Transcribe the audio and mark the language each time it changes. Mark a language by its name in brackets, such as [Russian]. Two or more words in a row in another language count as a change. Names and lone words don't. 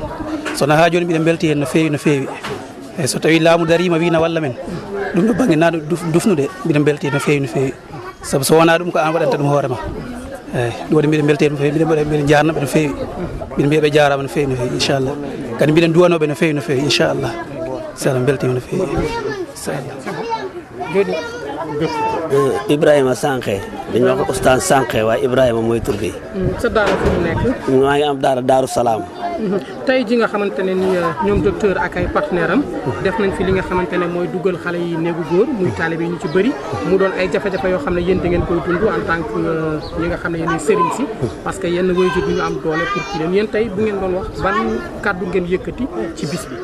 [Fula] sono ha joni mbiɗen belti hen no feewi eyyi so tawi laamu darima wina walla men ɗum ɗo banggue naɗo dufnude mbiɗen belti hen no feewi saabu so wona ɗum ko an waɗanta ɗum hoorema eyyi ɗum waɗi mbiɗen belti hen no feewi mbiɗen jarnaɓe no feewi mbiɗen mbiyaɓe jarama no feewi inchallah kadi mbiɗen duwanoɓe no feewi inchallah so Allah beltima no feewi joni [Wolof] Ibrahima Sankhé dañu wax oustaz Sankhé waaye Ibrahima mooy tur bi sa daara fu mu nekk maa ngi am daara Daaru Salaam tey ji nga xamante ne ni ñoom docteur ak ay partenaire am def nañ fi li nga xamante ne mooy dugal xale yi néegu góor muy taalibe yi ñu ci bëri mu doon ay jafe-jafe yoo xam ne yéen da ngeen koy dund [French] en tant que [Wolof] ñi nga xam ne yéen sëriñ si [French] parce que [Wolof] yenn waajur bi ñu am doole pour kii leen yéen tey bu ngeen doon wax ban kàddu ngeen yëkkati ci bis bi